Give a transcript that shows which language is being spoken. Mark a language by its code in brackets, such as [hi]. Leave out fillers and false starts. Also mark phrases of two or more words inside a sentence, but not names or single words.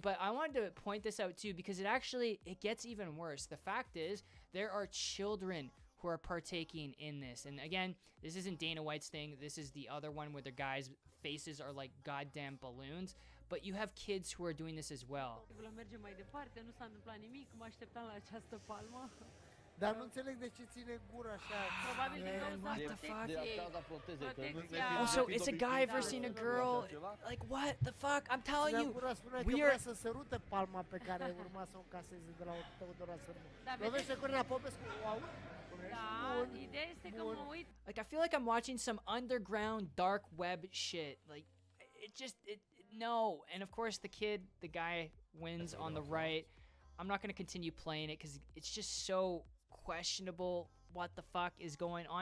[en] But I wanted to point this out too because it gets even worse. The fact is, there are children who are partaking in this. And again, this isn't Dana White's thing. This is the other one where the guys' faces are like goddamn balloons. But you have kids who are doing this as well. [ro] Dar nu înțeleg de ce ține gura așa. Probabil din cauza protezei. [en] Also, it's a guy versus a girl. Like, what the fuck? I'm telling you, we are... [ro] să sărute palma pe care urma să o încaseze de la Teodora Sărbu. Lovește Corina Popescu. [en] Like, I feel like I'm watching some underground dark web shit. Like, no. And of course, the guy wins on the right. I'm not going to continue playing it because it's just so questionable what the fuck is going on.